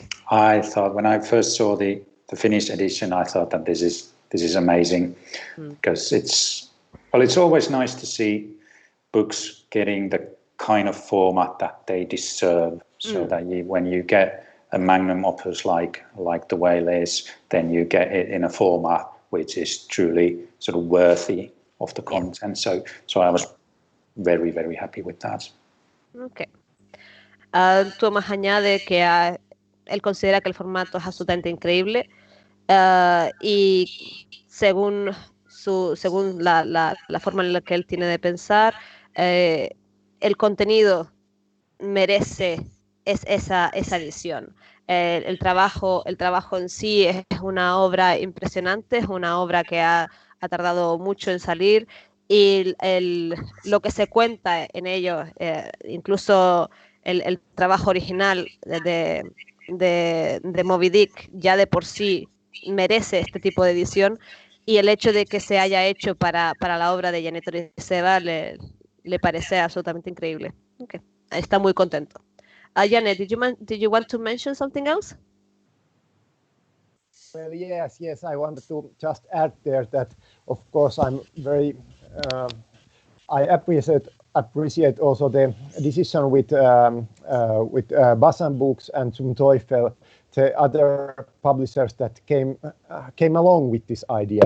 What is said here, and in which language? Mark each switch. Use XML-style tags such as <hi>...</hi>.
<en>I thought when I first saw the Finnish edition, I thought that this is amazing, because it's always nice to see books getting the kind of format that they deserve, so that when you get a magnum opus like The Whale is, then you get it in a format which is truly sort of worthy of the content. So I was very happy with that. Okay.</en> <es>Thomas añade que él considera que el formato es absolutamente increíble, y según la forma en la que él tiene de pensar, el contenido merece esa edición. El trabajo en sí es una obra impresionante, es una obra que ha tardado mucho en salir, y lo que se cuenta en ello, incluso el trabajo original de Moby Dick ya de por sí merece este tipo de edición, y el hecho de que se haya hecho para la obra de Janne Toriseeva le parece absolutamente increíble. Okay. Está muy contento.</es> <en>Janne, did you want to mention something else? Well, yes. I wanted to just add there that, of course, I'm very. I appreciate also the decision with Basan Books and Zum Teufel, the other publishers that came along with this idea.</en>